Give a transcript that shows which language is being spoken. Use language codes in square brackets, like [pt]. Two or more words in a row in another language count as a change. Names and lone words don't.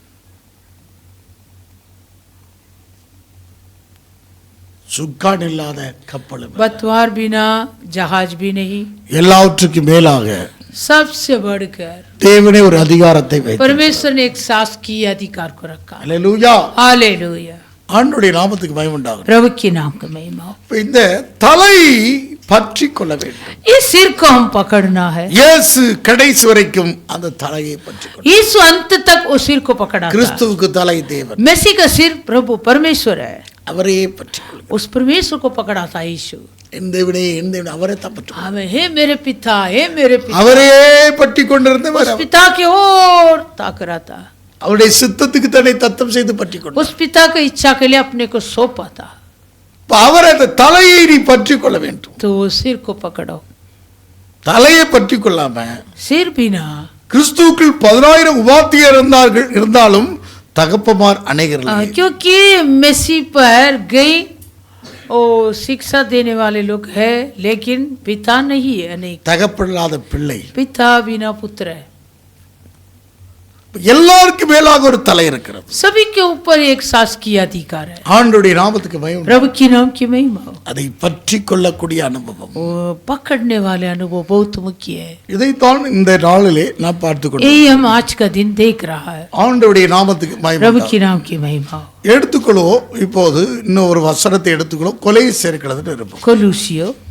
[ta] சுக்கான் இல்லாத கப்பலும் இல்ல. [hi] बतवार बिना जहाज भी नहीं. [ta] எல்லாவற்றுக்கும் மேலாக [hi] सबसे बढ़कर [ta] தேவனே ஒரு அதிகாரத்தை வைத்தார். [hi] परमेश्वर ने एक शासकीय अधिकार को रखा. [ta] அல்லேலூயா. [hi] हालेलुया. [ta] ஆண்டவருடைய நாமத்துக்கு மகிமை உண்டாகட்டும். [hi] प्रभु के नाम का महिमा हो. [ta] இப்ப இந்த தலை பற்றி கொள்ள வேண்டும். [hi] इस सिर को हम पकड़ना है. [ta] இயேசு கடைசி வரைக்கும் அந்த தலையை பற்றி கொண்டார். [hi] यीशु अंत तक उस सिर को पकड़ा था. [ta] கிறிஸ்துவுக்கு தலை தேவன், [hi] मसीह का सिर प्रभु परमेश्वर है. [ta] அவரையே பற்றி கொள்ளுங்கள். [hi] उस परमेश्वर को पकड़ा था यीशु. [ta] எந்த வினையை எந்த வினை அவரை தான் பற்றி கொள்ளுங்கள். [hi] हमें हे मेरे पिता, हे मेरे पिता. [ta] அவரையே பற்றி கொண்டிருந்தவர் [hi] उस पिता की ओर ताक रहा था. [ta] அவருடைய சித்தத்துக்கு தன்னை தத்தம் செய்து பற்றி கொண்டார். [hi] उस पिता की इच्छा के लिए अपने को सौंपा था. [ta] அவர் அந்த தலையை நீ பற்றி கொள்ள வேண்டும். [hi] तो वो सिर को पकड़ो. [ta] தலையை பற்றி கொள்ளாம [hi] सिर बिना [ta] கிறிஸ்துவுக்குள் 10,000 உபாத்தியர் இருந்தாலும் தகப்பமார் அநேகர் இல்லை. [hi] क्योंकि मसीह पर गई ओ शिक्षा देने वाले लोग है, लेकिन पिता नहीं है. अनेक [ta] தகப்பனில்லாத பிள்ளை. [hi] पिता बिना पुत्र है. [ta] எல்லாருக்கும் மேலாக ஒரு தலை இருக்கிறது. [hi] सभी के ऊपर एक शासकीय अधिकार है. [ta] ஆண்டவருடைய நாமத்துக்கு மகிமை. [hi] प्रभु के नाम की महिमा हो. [ta] அதை பற்றி கொள்ளக்கூடிய அனுபவம், [hi] वो पकड़ने वाले अनुभव बहुत मुख्य है. [ta] இதைத்தான் இந்த நாளிலே நான் பார்த்து கொண்டேன். [hi] यही हम आज का दिन देख रहा है. [ta] ஆண்டவருடைய நாமத்துக்கு மகிமை. [hi] प्रभु के नाम की महिमा हो. [ta] எடுத்துக்கொள்வோம். இப்போது இன்னும் ஒரு வசனத்தை எடுத்துக்கொள்வோம். கொலை சேர்க்கிறது இருப்போம். कोलूसियो